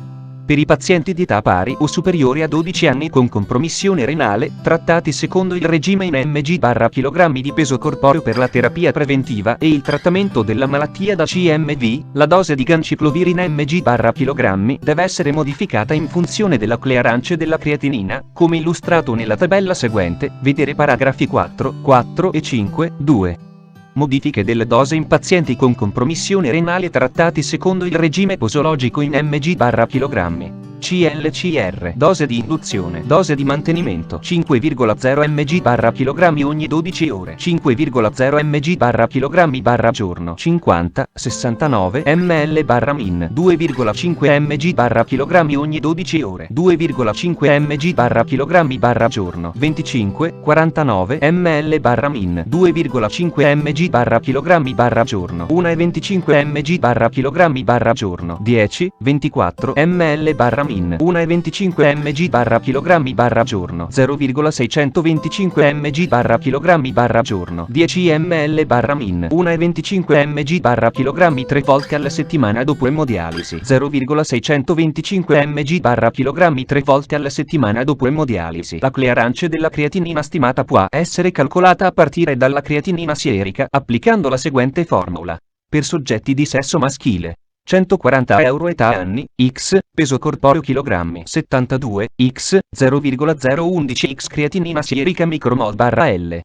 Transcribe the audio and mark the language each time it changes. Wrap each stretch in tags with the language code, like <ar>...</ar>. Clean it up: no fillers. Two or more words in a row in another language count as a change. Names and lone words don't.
<it>Per i pazienti di età pari o superiori a 12 anni con compromissione renale, trattati secondo il regime in mg/kg di peso corporeo per la terapia preventiva e il trattamento della malattia da CMV, la dose di ganciclovir in mg/kg deve essere modificata in funzione della clearance della creatinina, come illustrato nella tabella seguente, vedere paragrafi 4, 4 e 5, 2. Modifiche delle dose in pazienti con compromissione renale trattati secondo il regime posologico in mg/kg. CLCR. Dose di induzione. Dose di mantenimento. 5,0 mg/kg ogni 12 ore. 5,0 mg/kg giorno. 50, 69 ml/min. 2,5 mg/kg ogni 12 ore. 2,5 mg/kg giorno. 25, 49 ml/min. 2,5 mg/kg giorno. 1,25 mg/kg giorno. 10, 24 ml/min. 1,25 mg/kg giorno. 0,625 mg/kg giorno. 10 ml/min. 1,25 mg/kg 3 volte alla settimana dopo emodialisi. 0,625 mg/kg 3 volte alla settimana dopo emodialisi. La clearance della creatinina stimata può essere calcolata a partire dalla creatinina sierica applicando la seguente formula. Per soggetti di sesso maschile: 140 euro età anni, x, peso corporeo chilogrammi, 72, x, 0,011 x creatinina sierica micromol/L.</it>